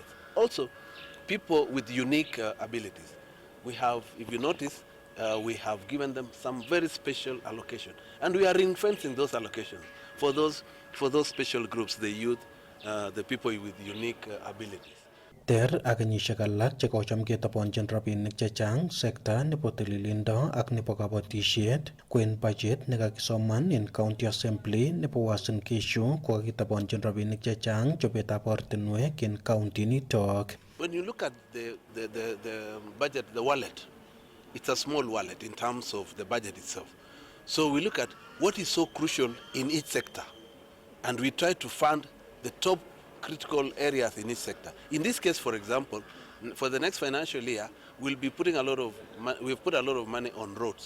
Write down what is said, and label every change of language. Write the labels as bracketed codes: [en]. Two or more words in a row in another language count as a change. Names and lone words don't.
[en] Also, people with unique abilities. We have, if you notice, we have given them some very special allocation, and we are ring-fencing those allocations for those special groups, the youth, the people with unique abilities. [kln] Ter ak kenyisiek alak chekocham ketobonchin rabinik chechang sekta nebo tililindo ak nebo kabatisiet kwen budget nekakisoman en County Assembly nebo Uasin Gishu kokakitobonchin rabinik chechang chobetab ortinwek en county nitok. [en] When you look at the budget, the wallet, it's a small wallet in terms of the budget itself. So we look at what is so crucial in each sector, and we try to fund the top critical areas in each sector. In this case, for example, for the next financial year, we've put a lot of money on roads.